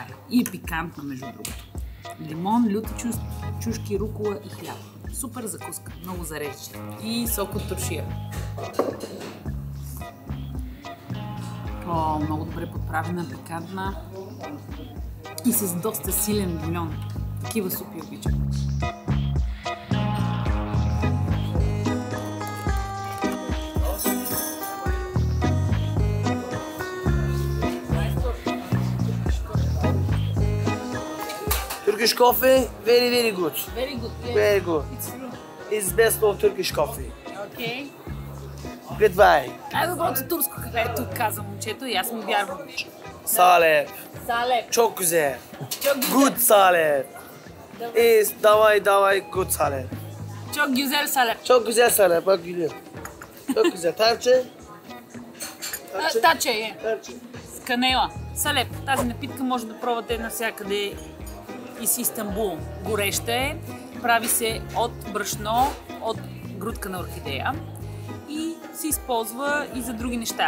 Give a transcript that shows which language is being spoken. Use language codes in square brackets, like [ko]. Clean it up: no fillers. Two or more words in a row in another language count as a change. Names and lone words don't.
[bg] И е пикантна, между другото. Лимон, люти чушки, рукола и хляб. Супер закуска, много зареждаща. И сок от туршия. О, много добре подправена, пикантна. И с доста силен бульон. Такива супи обичам. [en] Turkish coffee, very, very good. Very good. Yeah. Very good. It's true. It's best of Turkish coffee. Okay. Goodbye. [bg] Най-доброто турско кафе е тук, каза момчето, и аз му вярвам. [tr] Salep. [bg] Салеп. [tr] Çok güzel. Çok güzel. [en] Good salep. Is davay good salep. [tr] Çok güzel салеп. Çok güzel salep. Bak gülüyor. Çok güzel. Tarçın. [bg] Таче е. [tr] Tarçın. [bg] С канела. Салеп. Тази напитка може да пробвате навсякъде из Истанбул. Гореща е. Прави се от брашно, от грудка на орхидея и се използва и за други неща.